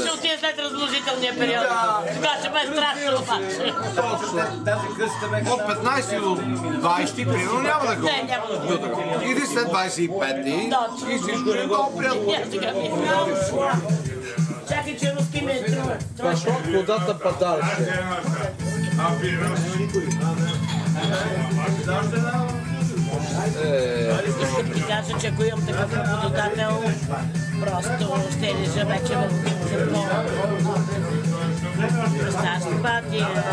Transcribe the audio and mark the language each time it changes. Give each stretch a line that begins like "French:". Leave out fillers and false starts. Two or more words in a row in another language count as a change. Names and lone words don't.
Bulgarian: Ще отида след размножителния период. Тогава ще ме е страшно обаче. От 15 до 20, примерно, няма да ходиш. Не, няма да ходиш. Иди след 25 и всичко ще е много приятно. Чакай, че руски ми е трудно.
Russian: Пошла куда-то подальше.
Bulgarian: Искам ти кажа, че ако имам такъв работодател, просто ще лежа вече в какво. Представяш ли пати?